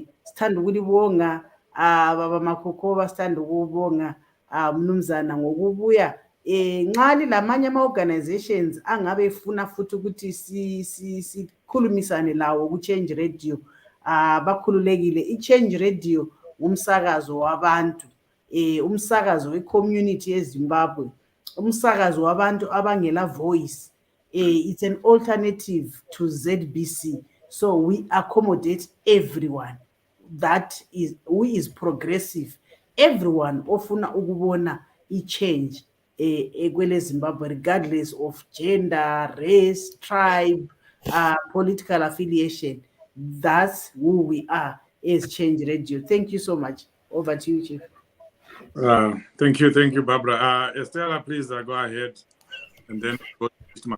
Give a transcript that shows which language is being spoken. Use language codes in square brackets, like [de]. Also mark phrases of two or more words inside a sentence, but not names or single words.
[nd] Sithanda ukulibonga baba Makhokoba, sithanda ukubonga mnumzana ngokubuya nxa lilamanye ama-organizations angabe efuna futhi ukuthi sikhulumisane lawo ku-Change Radio, bakhululekile. I-Change Radio umsakazo wabantu, umsakazo we-community yeZimbabwe, umsakazo wabantu abangela voice. [en] It's an alternative to ZBC, so we accommodate everyone who is progressive, everyone [nd] ofuna ukubona i-change kwele Zimbabwe, [en] regardless of gender, race, tribe, political affiliation. That's who we are as Change Radio. Thank you so much. Over to you, Chief. Thank you, Barbara. Estella, please go ahead, and then go to Mr.